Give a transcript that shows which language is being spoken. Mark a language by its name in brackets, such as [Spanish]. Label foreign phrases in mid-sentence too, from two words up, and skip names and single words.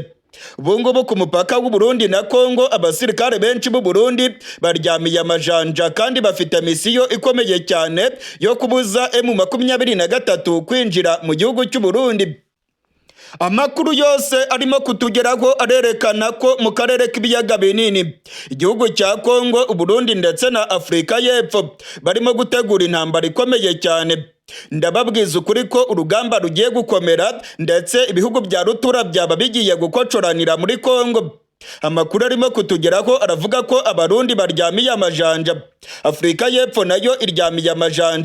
[Kinyarwanda] Ubungubu ku mupaka w'u Burundi na Kongo abasirikare benshi b'u Burundi baryamiye amajanja kandi bafite misiyo ikomeye cyane yo kubuza M23 kwinjira mu gihugu cy'u Burundi. Amakuru yose arimo kutugeraho arerekana ko mu karere k'ibiyaga binini igihugu cya Kongo, u Burundi ndetse na Afurika y'Epfo barimo gutegura intambara ikomeye cyane. Ndababwiza ukuri ko urugamba rugiye gukomera, ndetse ibihugu bya rutura byaba bigiye gukocoranira muri Kongo. Amakuru arimo kutugeraho aravuga ko abarundi baryamiye amajanja, Afurika y'Epfo nayo iryamiye amajanja.